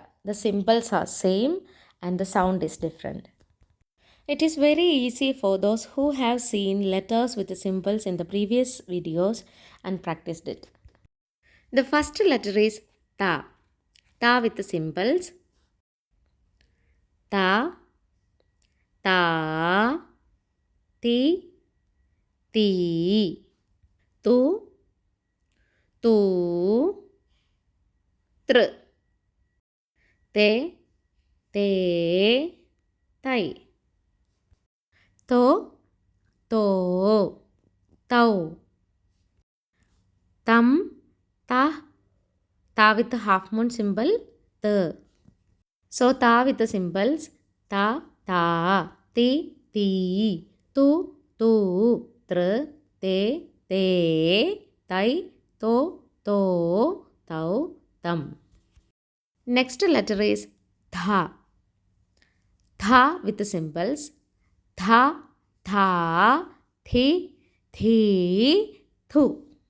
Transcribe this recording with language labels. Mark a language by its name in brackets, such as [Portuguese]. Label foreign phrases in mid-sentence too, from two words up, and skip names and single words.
[English] The symbols are same and the sound is different. It is very easy for those who have seen letters with the symbols in the previous videos and practiced it. The first letter is Ta. Ta with the symbols. Ta, Ta, Ti, Ti. Tu, Tu, Tr. Te, Te, Tai. To, To, Tau. Tam, Ta. Ta with the half moon symbol. T. So Ta with the symbols. Ta, Ta, Ti, Ti. Tu, Tu, Tr, Te, Te, Tai, To, To, Tau, Tam. Next letter is Tha. Tha with the symbols. Tha, Tha, Thi, Thi, Thu.